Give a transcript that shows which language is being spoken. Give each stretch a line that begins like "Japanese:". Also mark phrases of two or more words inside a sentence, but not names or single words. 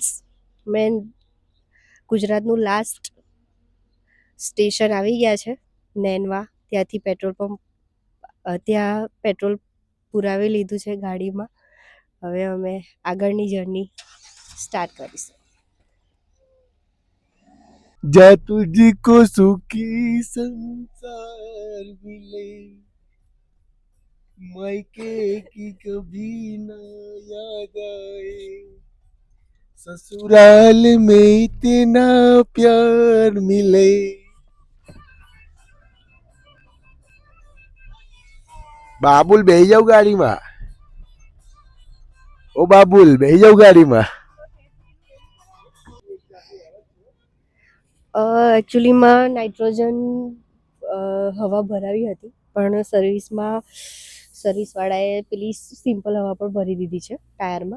Gujarati: મેં ગુજરાતનું
English: last station
Gujarati: આવી ગયા છે, નેનવા. ત્યાંથી
English: petrol pump,
Gujarati: ત્યાં પેટ્રોલ પુરાવી લીધું છે ગાડીમાં. હવે અમે આગળની
English: journey start
Gujarati: કરીશું.
Hindi: जा तुझको सुखी संसार मिले, मायके की कभी ना याद आए, ससुराल में इतना प्यार मिले.
Gujarati: બાબુલ બેહી જાઓ ગાડીમાં. ઓ બાબુલ બેહી જાવ ગાડીમાં. એકચ્યુઅલીમાં નાઇટ્રોજન હવા ભરાવી હતી, પણ સર્વિસવાળાએ પેલી સિમ્પલ હવા પણ ભરી દીધી છે ટાયરમાં.